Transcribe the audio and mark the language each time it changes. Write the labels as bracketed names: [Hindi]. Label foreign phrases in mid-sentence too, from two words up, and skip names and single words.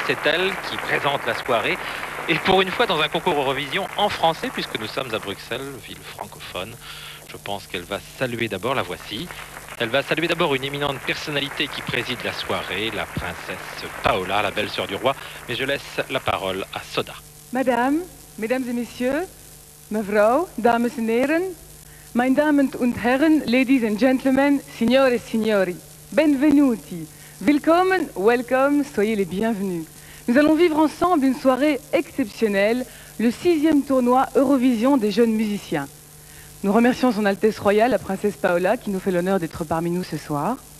[French] C'est elle qui présente la soirée, et pour une fois dans un concours Eurovision en français, puisque nous sommes à Bruxelles, ville francophone. Je pense qu'elle va saluer d'abord, la voici. Elle va saluer d'abord une éminente personnalité qui préside la soirée, la princesse Paola, la belle-sœur du roi. Mais je laisse la parole à Soda. Madame, mesdames et messieurs, [Dutch] mevrouw, dames en heren, [German] mijn damen und herren, [English] ladies and gentlemen, [Italian] signore et signori, benvenuti, willkommen, welcome, [French] soyez les bienvenus. Nous allons vivre ensemble une soirée exceptionnelle, le 6e tournoi Eurovision des jeunes musiciens. Nous remercions son Altesse Royale, la princesse Paola, qui nous fait l'honneur d'être parmi nous ce soir.